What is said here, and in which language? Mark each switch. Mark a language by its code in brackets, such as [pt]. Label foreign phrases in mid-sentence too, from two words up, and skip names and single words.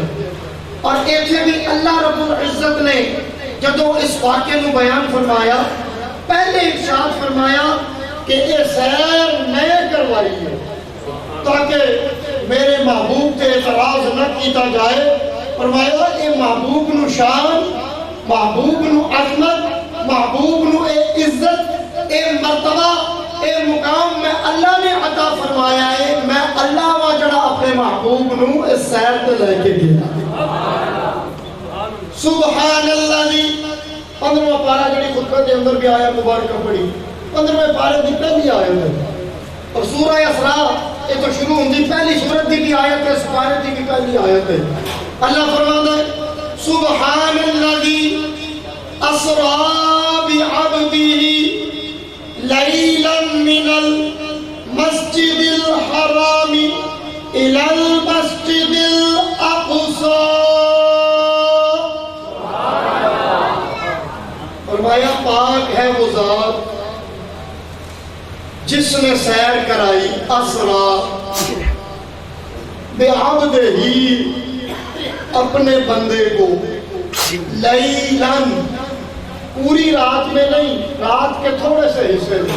[pa] اور ایک سے بھی اللہ رب العزت نے جدو اس واقعے نو بیان فرمایا پہلے ارشاد فرمایا کہ یہ سیر نئے کروائی ہے تاکہ میرے محبوب کے اعتراض نہ کیتا جائے. فرمایا یہ محبوب نو شان محبوب نو عظمت، محبوب نو اے عزت، اے مرتبہ، اے مقام میں اللہ نے عطا فرمایا ہے. میں اللہ وا جڑا اپنے محبوب نو اس سیر تے لے کے گیا. سبحان اللہ دی 15واں پارہ جڑی خطبہ دے اندر بھی آیا مبارکہ پڑھی، 15ویں پارے دی پہلی آیت ہے. اور سورہ اسراء یہ تو شروع ہوندی پہلی سورت دی بھی آیت ہے، اس پارے دی بھی پہلی آیت ہے. [ar] اللہ فرماتا ہے سبحان الذی اسرا بعبدہ لیلا من المسجد الحرام الى المسجد الاقصى. [ur] فرمایا پاک ہے وہ ذات جس نے سیر کرائی [ar] اسرا بعبدہ [ur] اپنے بندے کو لیلاً پوری رات میں نہیں، رات کے تھوڑے سے حصے میں.